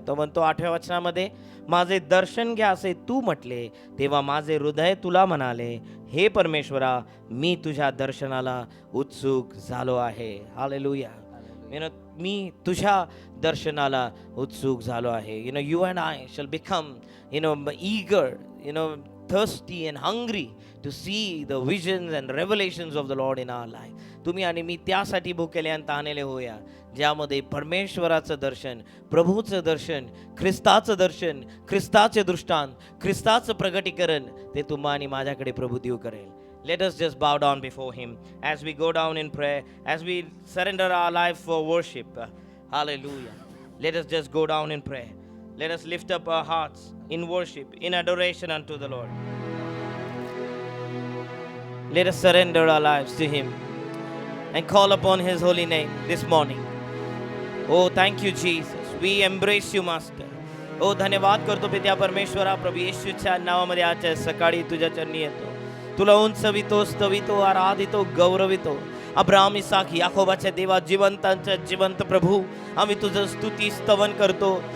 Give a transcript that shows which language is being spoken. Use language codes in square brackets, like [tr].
[mr] तो म्हणतो 8व्या वचनामध्ये, माझे दर्शन घ्या असे तू म्हटले, तेव्हा माझे हृदय तुला म्हणाले. हे परमेश्वरा, मी तुझ्या दर्शनाला उत्सुक झालो आहे. हालेलुया. मी तुझ्या दर्शनाला उत्सुक झालो आहे. [en] You and I shall become eager, thirsty and hungry to see the visions and revelations of the Lord in our life. [mr] तुम्ही आणि मी त्यासाठी भुकेले आणि तहानेले होऊया, ज्यामध्ये परमेश्वराचं दर्शन, प्रभूचं दर्शन, ख्रिस्ताचं दर्शन, ख्रिस्ताचे दृष्टांत, ख्रिस्ताचं प्रगटीकरण ते तुम्हा आणि माझ्याकडे प्रभू देव करेल. [en] Let us just bow down before Him as we go down in prayer, as we surrender our life for worship. Hallelujah. Let us just go down in prayer. Let us lift up our hearts in worship, in adoration unto the Lord. Let us surrender our lives to Him and call upon His holy name this morning. Oh, thank you, Jesus. We embrace you, Master. [mr] Oh, धन्यवाद करतो पित्या परमेश्वरा, प्रभू येशूच्या नावामध्ये आजच्या सकाळी तुझ्या चरणी येतो. तुला उंचवितो, स्तवितो, आराधितो, गौरवितो. अब्राहम इसाक याकोबाच्या देवा, जिवंतांच्या जिवंत प्रभू, आम्ही तुझं स्तुती स्तवन करतो.